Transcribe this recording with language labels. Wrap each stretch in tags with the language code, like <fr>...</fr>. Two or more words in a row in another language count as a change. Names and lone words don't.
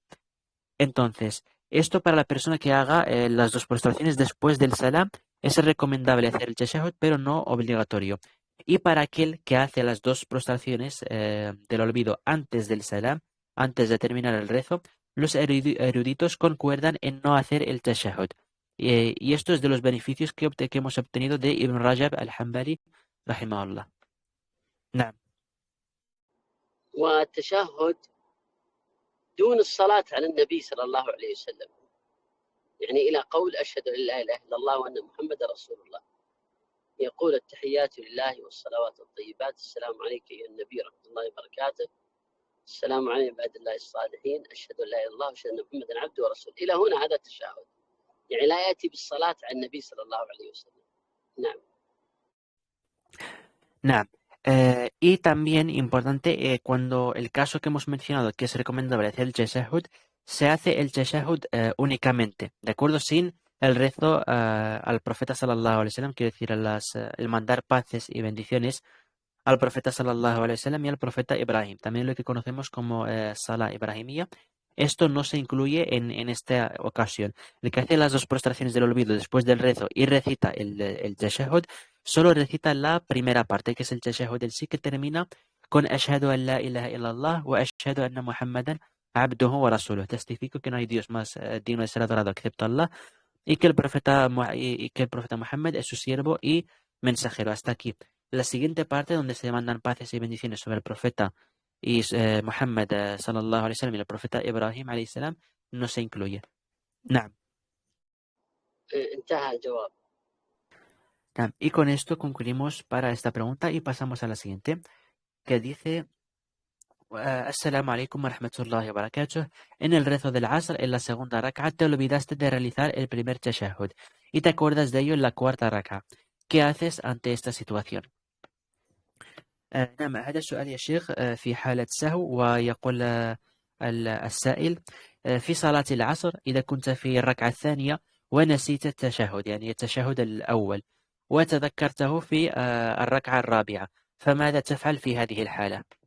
<es>Entonces, esto para la persona que haga las dos prostraciones después del salam es recomendable hacer el tashahhud, pero no obligatorio. Y para aquel que hace las dos prostraciones del olvido antes del salam, antes de terminar el rezo, los eruditos concuerdan en no hacer el tashahhud. Y esto es de los beneficios que hemos obtenido de Ibn Rajab al-Hanbali, rahimahullah.</es> <ar>نعم. والتشهد دون الصلاة على النبي صلى الله عليه وسلم. يعني إلى قول أشهد أن لا إله إلا الله وأن محمد رسول الله. يقول التحيات لله والصلوات الطيبات، السلام عليك أيها النبي ورحمة الله وبركاته، السلام علينا عباد الله الصالحين، أشهد أن لا إله إلا الله وأشهد أن محمدا عبده ورسوله. إلى هنا هذا التشهد، يعني لا يأتي بالصلاة على النبي صلى الله عليه وسلم. نعم. Nah.</ar> <es>Y también importante, cuando el caso que hemos mencionado, que es recomendable hacer el tashahhud, se hace el tashahhud únicamente, ¿de acuerdo? Sin el rezo al profeta</es> <ar>صلى الله عليه وسلم,</ar> <es>quiero decir, el mandar paces y bendiciones al profeta</es> <ar>صلى الله عليه وسلم</ar> <es>y al profeta Ibrahim, también lo que conocemos como</es> <ar>الصلاة الإبراهيمية.</ar> <es>Esto no se incluye en esta ocasión. El que hace las dos prostraciones del olvido después del rezo y recita el tashahhud, solo recita la primera parte, que es el tashahhud en sí, que termina con</es> <ar>أشهد أن لا إله إلا الله وأشهد أن محمدا عبده ورسوله.</ar> <es>Testifico que no hay Dios más digno de ser adorado excepto Allah y que el profeta Muhammad es su siervo y mensajero. Hasta aquí. La siguiente parte, donde se mandan paces y bendiciones sobre el profeta y Muhammad</es> <ar>صلى الله عليه وسلم</ar> <es>y el profeta Ibrahim</es> <ar>عليه السلام,</ar> <es>no se incluye.</es> <ar>Naam. انتهى الجواب. Naam.</ar> <es>Y con esto concluimos para esta pregunta y pasamos a la siguiente, que dice:</es> <ar>السلام عليكم ورحمة الله وبركاته.</ar> <es>En el rezo del Asr, en la segunda rak'a, te olvidaste de realizar el primer tashahhud y te acuerdas de ello en la cuarta rak'a. ¿Qué haces ante esta situación?</es> <ar>نعم، هذا السؤال يا شيخ في حالة سهو. ويقول السائل: في صلاة العصر إذا كنت في الركعة الثانية ونسيت التشهد، يعني التشهد الأول، وتذكرته في الركعة الرابعة، فماذا تفعل في هذه الحالة؟</ar>